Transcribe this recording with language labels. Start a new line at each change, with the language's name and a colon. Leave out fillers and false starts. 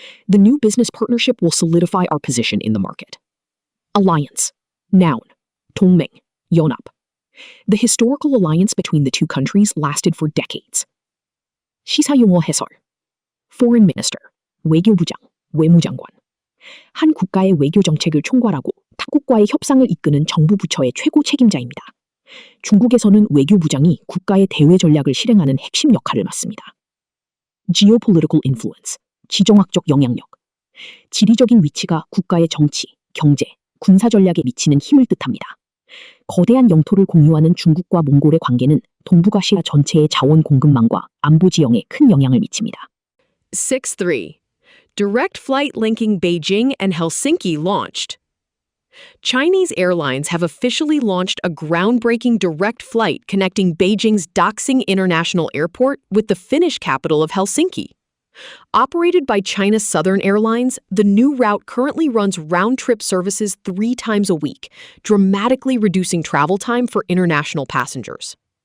English: The new business partnership will solidify our position in the market. Alliance. Noun.
Korean: 동맹, 연합.
English: The historical alliance between the two countries lasted for decades.
Korean: 시사용어 해설. Foreign Minister, 외교부장, 외무장관. 한 국가의 외교 정책을 총괄하고 타국과의 협상을 이끄는 정부 부처의 최고 책임자입니다. 중국에서는 외교부장이 국가의 대외 전략을 실행하는 핵심 역할을 맡습니다. Geopolitical influence, 지정학적 영향력. 지리적인 위치가 국가의 정치, 경제, 군사 전략에 미치는 힘을 뜻합니다. 거대한 영토를 공유하는 중국과 몽골의 관계는 동북아시아 전체의 자원 공급망과 안보 지형에 큰 영향을 미칩니다. 6.3.
English: Direct flight linking Beijing and Helsinki launched. Chinese airlines have officially launched a groundbreaking direct flight connecting Beijing's Daxing International Airport with the Finnish capital of Helsinki. Operated by China Southern Airlines, the new route currently runs round-trip services 3 times a week, dramatically reducing travel time for international passengers.